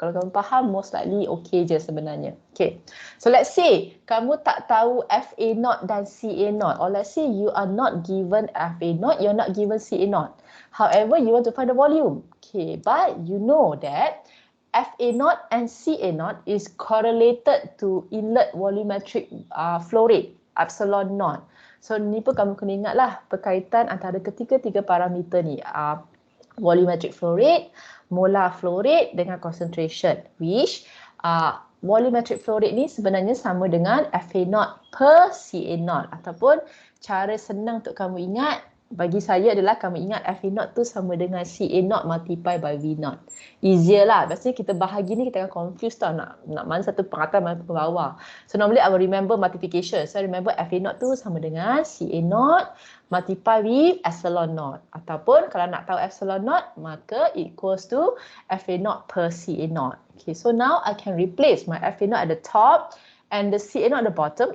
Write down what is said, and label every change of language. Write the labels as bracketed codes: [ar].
[ms] Kalau kamu faham, [en] most likely okay je sebenarnya. Okay, so let's say [ms] kamu tak tahu FA0 dan CA0, [en] or let's say you are not given FA0, you're not given CA0. However, you want to find the volume. Okay, but you know that FA0 and CA0 is correlated to inlet volumetric flow rate, epsilon naught. [ms] So ni pun kamu kena ingat lah perkaitan antara ketiga-tiga parameter ni. Volumetric flow rate, molar flow rate dengan concentration, which volumetric flow rate ni sebenarnya sama dengan FA0 per CA0, ataupun cara senang untuk kamu ingat bagi saya adalah kamu ingat FA0 tu sama dengan CA0 multiply by V0. [en] Easier [ms] lah. Biasanya kita bahagi ni kita akan confuse tau nak mana satu pengatan mana ke bawah. [en] So normally I will remember multiplication. So I remember FA0 [ms] tu sama dengan [en] CA0 multiply with epsilon naught. [ms] Ataupun kalau nak tahu epsilon naught maka equals to FA0 per CA0. [en] Okay, so now I can replace my FA0 at the top and the CA0 at the bottom.